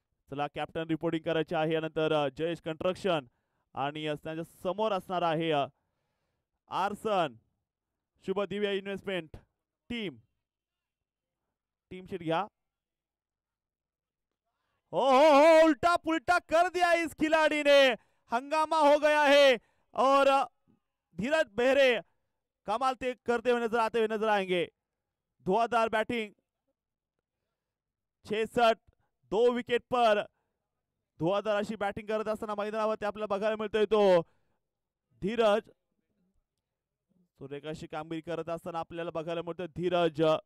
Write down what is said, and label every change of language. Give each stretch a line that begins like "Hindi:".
Marathi: चला captain reporting करायचे आहे. यानंतर जयेश कंस्ट्रक्शन आणि त्यांच्या समोर असणार आहे आरसन. शुभ दिव्य इन्व्हेस्टमेंट टीम शीट घ्या.
Hindi: हो उल्टा पुल्टा कर दिया इस खिलाड़ी ने. हंगामा हो गया है और धीरज बेहरे कमाल ते करते हुए नजर आते हुए नजर आएंगे. धुआंधार बैटिंग 66 2 विकेट पर
Marathi: धुआंधार अशी बॅटिंग करत असताना मैदानावरती आपल्याला बघायला मिळतोय तो धीरज. सुरेख अशी कामगिरी करत असताना आपल्याला बघायला मिळतोय धीरज.